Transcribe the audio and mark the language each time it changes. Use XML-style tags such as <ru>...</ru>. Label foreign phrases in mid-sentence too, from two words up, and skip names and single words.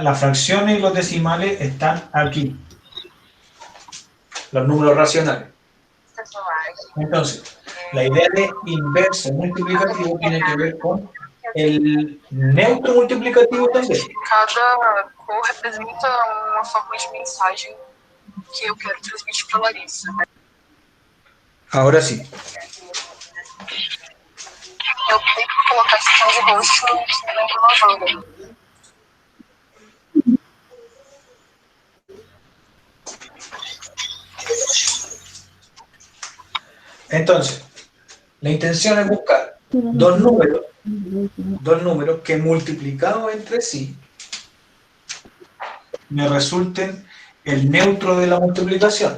<es>Las fracciones y los decimales están aquí, los números racionales. Entonces, la idea de inverso multiplicativo tiene que ver con el neutro multiplicativo también.</es> <pt>Cada cor representa uma forma de mensagem que eu quero transmitir para Larissa.</pt> <es>Ahora sí.</es> <pt>Eu optei por colocar esse tom de roxo que me lembra lavanda.</pt> <es>Entonces, la intención es buscar dos números que multiplicados entre sí me resulten el neutro de la multiplicación.</es>